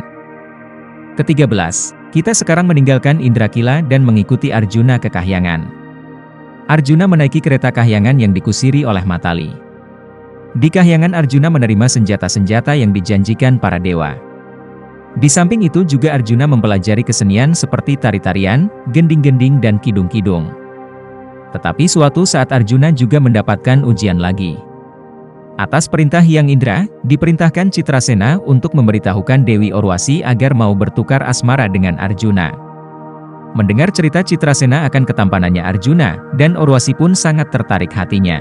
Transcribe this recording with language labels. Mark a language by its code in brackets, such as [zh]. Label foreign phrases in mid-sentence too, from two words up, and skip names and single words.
[id] Ke-13, kita sekarang meninggalkan Indrakila dan mengikuti Arjuna ke Kahyangan. Arjuna menaiki kereta Kahyangan yang dikusiri oleh Matali. Di Kahyangan Arjuna menerima senjata-senjata yang dijanjikan para dewa. Di samping itu juga Arjuna mempelajari kesenian seperti tari-tarian, gending-gending dan kidung-kidung. Tetapi suatu saat Arjuna juga mendapatkan ujian lagi. Atas perintah Hyang Indra, diperintahkan Citrasena untuk memberitahukan Dewi Orwasi agar mau bertukar asmara dengan Arjuna. Mendengar cerita Citrasena akan ketampanannya Arjuna, dan Orwasi pun sangat tertarik hatinya.